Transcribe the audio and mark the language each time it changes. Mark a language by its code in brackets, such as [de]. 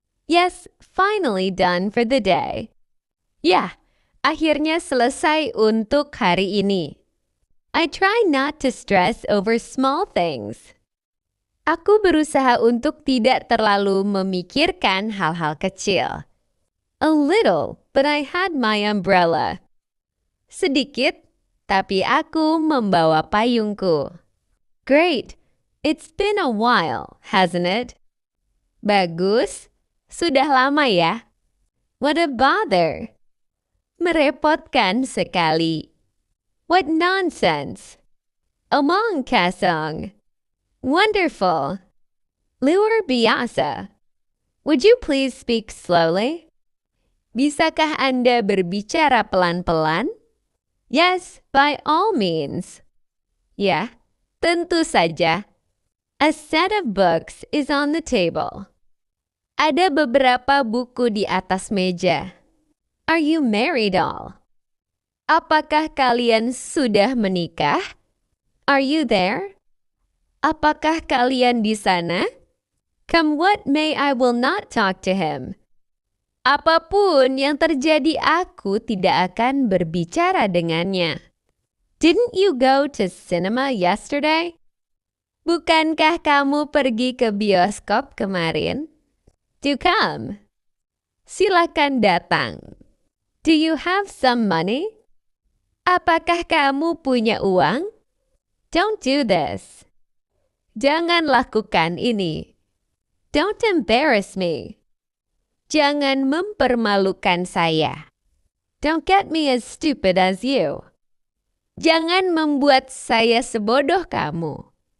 [en] Yes, finally done for the day. [id] Ya, akhirnya selesai untuk hari ini. [en] I try not to stress over small things. [id] Aku berusaha untuk tidak terlalu memikirkan hal-hal kecil. [en] A little, but I had my umbrella. [id] Sedikit, tapi aku membawa payungku. [en] Great. It's been a while, hasn't it? [id] Bagus. Sudah lama ya? [en] What a bother. [id] Merepotkan sekali. [en] What nonsense. [id] Omong kosong. [en] Wonderful. [id] Luar biasa. [en] Would you please speak slowly? [id] Bisakah Anda berbicara pelan-pelan? [en] Yes, by all means. [id] Ya, tentu saja. [en] A set of books is on the table. [id] Ada beberapa buku di atas meja. [en] Are you married all? [id] Apakah kalian sudah menikah? [en] Are you there? [id] Apakah kalian di sana? [en] Come what may, I will not talk to him. [id] Apapun yang terjadi, aku tidak akan berbicara dengannya. [en] Didn't you go to cinema yesterday? [id] Bukankah kamu pergi ke bioskop kemarin? [en] Do come. [id] Silakan datang. [en] Do you have some money? [id] Apakah kamu punya uang? [en] Don't do this. [id] Jangan lakukan ini. [en] Don't embarrass me. [id] Jangan mempermalukan saya. [en] Don't get me as stupid as you. [id] Jangan membuat saya sebodoh kamu.